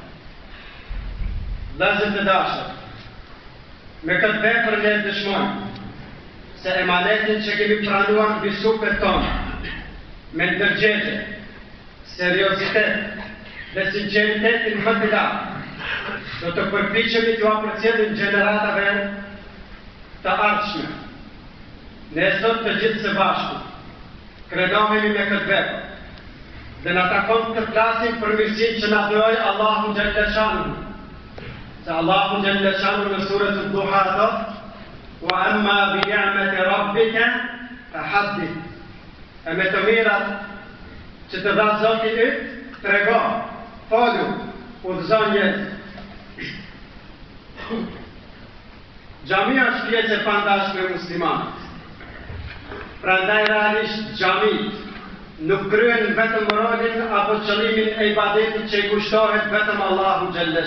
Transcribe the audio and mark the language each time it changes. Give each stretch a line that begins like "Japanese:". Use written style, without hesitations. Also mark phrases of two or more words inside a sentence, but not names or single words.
Albanian: Vëllezër të dashur, me këtë vepër ne dëshmojmë se emanetin që kemi pranuar mbi supet tona, me ndërgjegje, seriozitet dhe sinqeritetin më të lartë, do të përpiqemi t'u apërcjellim gjeneratave të ardhshme. Ne sot të gjithë së bashku kredohemi me këtë vepër dhe na takon të flasim për mirësinë që na dhuroi
Arabic: الله جل شأنه.
Albanian: Se
Arabic: الله جل شأنه
Albanian: në surën Duha thotë:
Arabic: "وأما بنعمة ربك فحدث."
Albanian: E me të mirat që të dha Zoti yt, trego, folu, udhëzon jetë. Xhamia është pjesë e pandashme e muslimanit. Prandaj realisht xhamit nuk kryen vetëm rolin apo qëllimin e ibadetit që I kushtohet vetëm
Arabic: الله جل